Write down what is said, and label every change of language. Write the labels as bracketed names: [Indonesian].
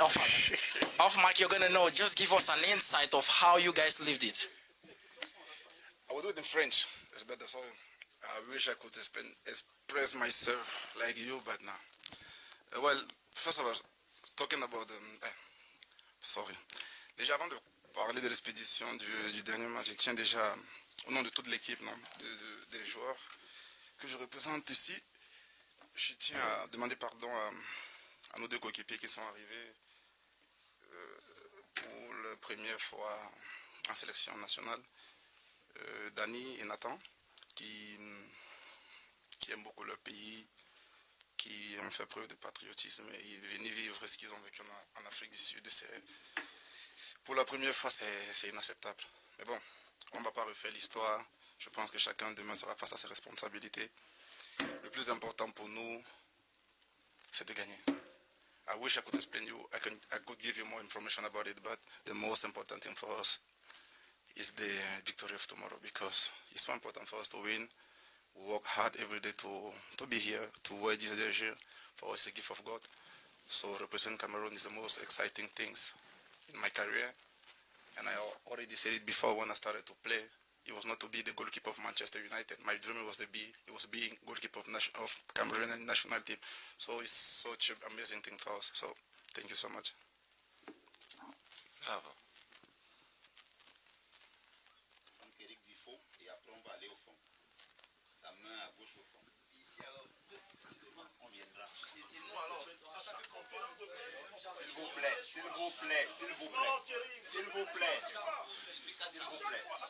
[English] Off mic, you're gonna know. Just give us an insight of how you guys lived it. I will do it in French. It's better. So I wish I could express myself like you, but no. Well, first of all, talking about sorry. [French] Déjà avant de parler de l'expédition du dernier match, je tiens déjà au nom de toute l'équipe, des joueurs que je représente ici. Je tiens à demander pardon à nos deux coéquipiers qui sont arrivés pour la première fois en sélection nationale, Dani et Nathan, qui aiment beaucoup leur pays, qui ont fait preuve de patriotisme et ils viennent vivre ce qu'ils ont vécu en Afrique du Sud. Pour la première fois, c'est inacceptable. Mais bon, on ne va pas refaire l'histoire. Je pense que chacun demain sera face à ses responsabilités. Le plus important pour nous, c'est de gagner. [English] I wish I could explain you, I could give you more information about it, but the most important thing for us is the victory of tomorrow, because it's so important for us to win. We work hard every day to be here, to wear this jersey. For us, it's a gift of God. So representing Cameroon is the most exciting things in my career. And I already said it before when I started to play. It was not to be the goalkeeper of Manchester United. My dream was being goalkeeper of Cameroon national team. So it's such an amazing thing for us. So thank you so much. [French] Bravo. Franck-Éric Difo, et après on va aller au fond. La main à gauche au fond. Ici alors, on viendra. S'il vous plaît, s'il vous plaît, s'il vous plaît, s'il vous plaît, s'il vous plaît.